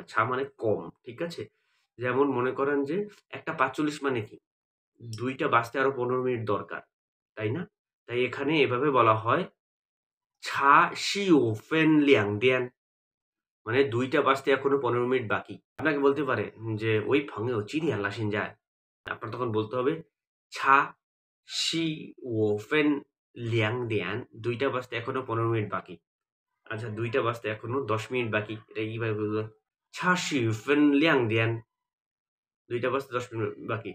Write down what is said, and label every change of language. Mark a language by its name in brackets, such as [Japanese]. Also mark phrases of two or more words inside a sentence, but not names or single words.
[Bangla] ছা মানে কম। ঠিক আছে? যেমন মনে করেন যে ১টা ৪৫ মানে কি? ২টা বাজতে আরো ১৫ মিনিট দরকার। তাই না? তাই এখানে এভাবে বলা হয় [Chinese] 差十五分两点, [Bangla] মানে ২টা বাজতে এখনো ১৫ মিনিট বাকি। আপনাকে বলতে পারে যে, "ওই [Chinese] 朋友几点了现在?" [Bangla] আপনার তখন বলতে হবে, [Chinese] "差十五分两点", [Bangla] ২টা বাজতে এখনো ১৫ মিনিট বাকি। আচ্ছা ২টা বাজতে এখনো ১০ মিনিট বাকি। এটা কিভাবে বলবেন? [Chinese] "差十分两点", [Bangla] ২টা বাজতে ১০ মিনিট বাকি।